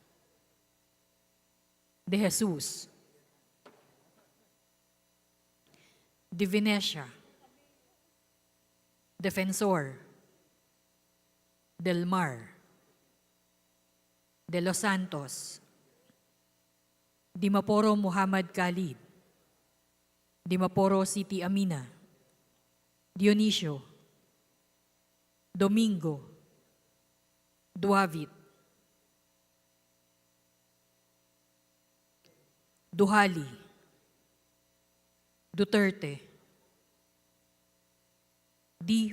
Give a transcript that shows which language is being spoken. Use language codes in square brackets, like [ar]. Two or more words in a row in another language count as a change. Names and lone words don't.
[tl] De Jesus. Divinesia. Defensor. Del Mar. De Los Santos. Dimaporo Muhammad Khalid. Dimaporo City Amina. Dionisio. Domingo. Duavit, Duhali, Duterte, D.